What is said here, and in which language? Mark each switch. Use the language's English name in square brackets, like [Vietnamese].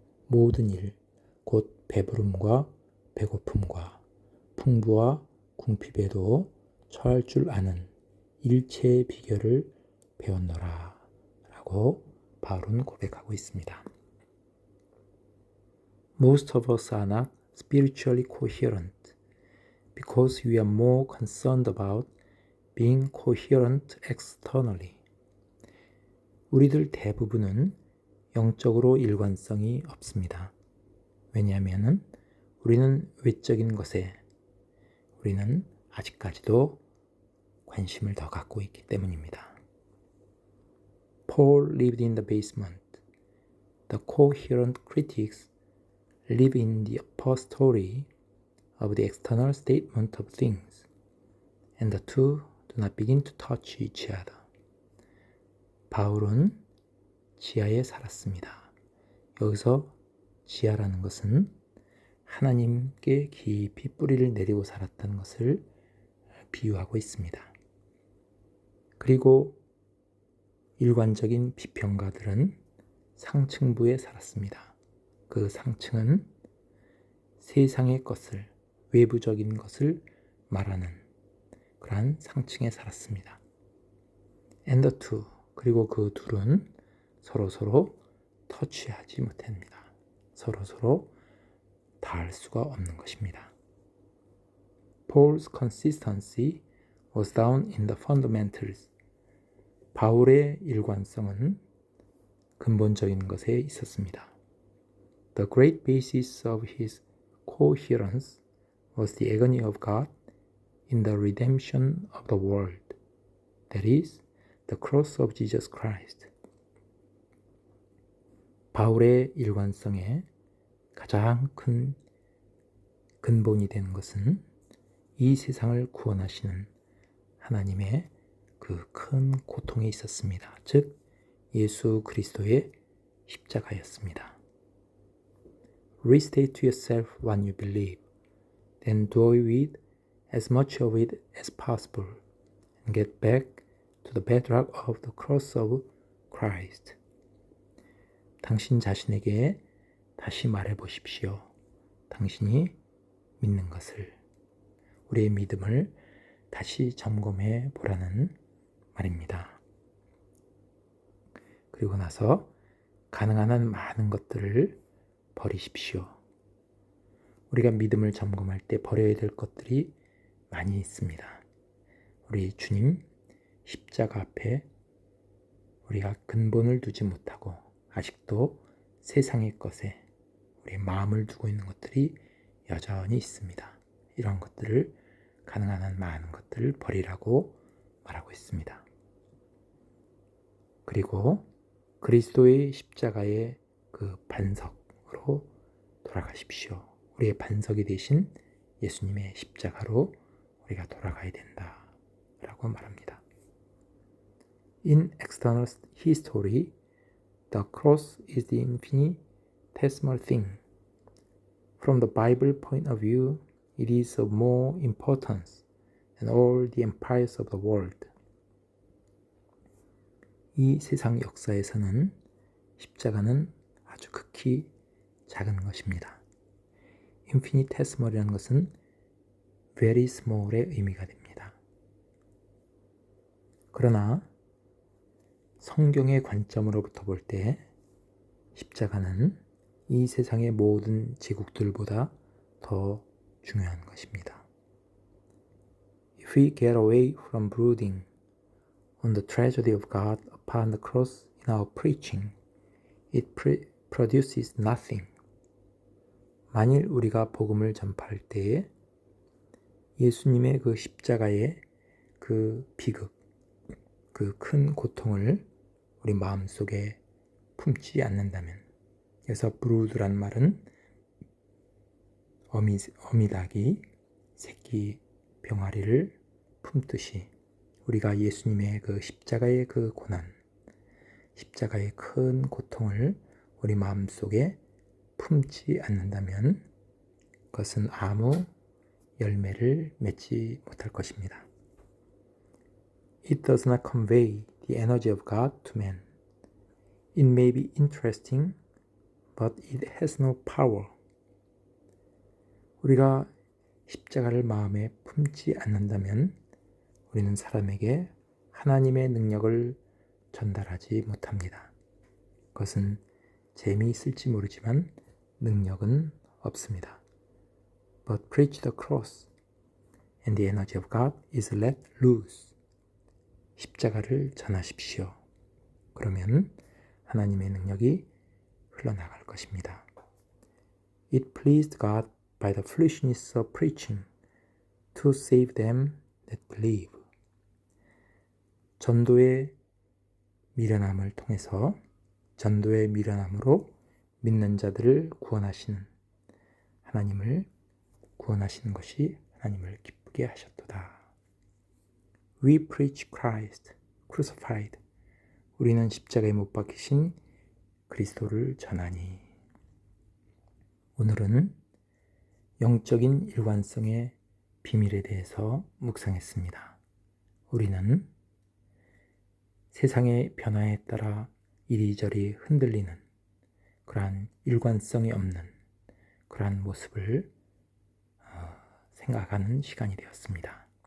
[Korean] 모든 일, 곧 배부름과 배고픔과 풍부와 궁핍에도 처할 줄 아는 일체의 비결을 배웠노라 라고 바울은 고백하고 있습니다. [English] Most of us are not spiritually coherent because we are more concerned about being coherent externally. [Korean] 우리들 대부분은 영적으로 일관성이 없습니다. 왜냐하면 우리는 외적인 것에 우리는 아직까지도 관심을 더 갖고 있기 때문입니다. [English] Paul lived in the basement. The coherent critics live in the upper story of the external statement of things, and the two do not begin to touch each other. [Korean] 바울은 지하에 살았습니다. 여기서 지하라는 것은 하나님께 깊이 뿌리를 내리고 살았다는 것을 비유하고 있습니다. 그리고 일관적인 비평가들은 상층부에 살았습니다. 그 상층은 세상의 것을, 외부적인 것을 말하는 그러한 상층에 살았습니다. [English] And the two, [Korean] 그리고 그 둘은 서로 터치하지 못합니다. 서로 닿을 수가 없는 것입니다. [English] Paul's consistency was down in the fundamentals. [Korean] 바울의 일관성은 근본적인 것에 있었습니다. [English] The great basis of his coherence was the agony of God in the redemption of the world. That is, the cross of Jesus Christ. [Korean] 바울의 일관성의 가장 큰 근본이 되는 것은 이 세상을 구원하시는 하나님의 그 큰 고통에 있었습니다. 즉 예수 그리스도의 십자가였습니다. [English] Restate to yourself what you believe, then do with as much of it as possible, and get back to the bedrock of the cross of Christ. [Korean] 당신 자신에게 다시 말해 보십시오. 당신이 믿는 것을, 우리의 믿음을 다시 점검해 보라는 말입니다. 그리고 나서 가능한 한 많은 것들을 버리십시오. 우리가 믿음을 점검할 때 버려야 될 것들이 많이 있습니다. 우리 주님 십자가 앞에 우리가 근본을 두지 못하고 아직도 세상의 것에 우리의 마음을 두고 있는 것들이 여전히 있습니다. 이런 것들을 가능한 한 많은 것들을 버리라고 말하고 있습니다. 그리고 그리스도의 십자가의 그 반석으로 돌아가십시오. 우리의 반석이 되신 예수님의 십자가로 우리가 돌아가야 된다 라고 말합니다. [English] In external history, the cross is the infinitesimal thing. From the Bible point of view, it is of more importance than all the empires of the world. [Korean] 이 세상 역사에서는 십자가는 아주 극히 작은 것입니다. infinitesimal이라는 것은 [English] very small [Korean] 의 의미가 됩니다. 그러나 성경의 관점으로부터 볼 때 십자가는 이 세상의 모든 제국들보다 더 중요한 것입니다. [English] If we get away from brooding on the tragedy of God upon the cross in our preaching, it produces nothing. [Korean] 만일 우리가 복음을 전파할 때에 예수님의 그 십자가의 그 비극, 그 큰 고통을 우리 마음속에 품지 않는다면, 그래서 브루드란 말은 어미닭이 새끼 병아리를 품듯이 우리가 예수님의 그 십자가의 그 고난, 십자가의 큰 고통을 우리 마음속에 품지 않는다면 그것은 아무 열매를 맺지 못할 것입니다. [English] It does not convey the energy of God to man. It may be interesting, but it has no power. [Korean] 우리가 십자가를 마음에 품지 않는다면 우리는 사람에게 하나님의 능력을 전달하지 못합니다. 그것은 재미있을지 모르지만 능력은 없습니다. [English] But preach the cross, and the energy of God is let loose. [Korean] 십자가를 전하십시오. 그러면 하나님의 능력이 흘러나갈 것입니다. [English] It pleased God by the foolishness of preaching to save them that believe. [Korean] 전도의 미련함을 통해서 전도의 미련함으로 믿는 자들을 구원하시는 하나님을 구원하시는 것이 하나님을 기쁘게 하셨도다. [English] We preach Christ crucified. [Korean] 우리는 십자가에 못 박히신 그리스도를 전하니. 오늘은 영적인 일관성의 비밀에 대해서 묵상했습니다. 우리는 세상의 변화에 따라 이리저리 흔들리는 그러한 일관성이 없는 그러한 모습을 생각하는 시간이 되었습니다.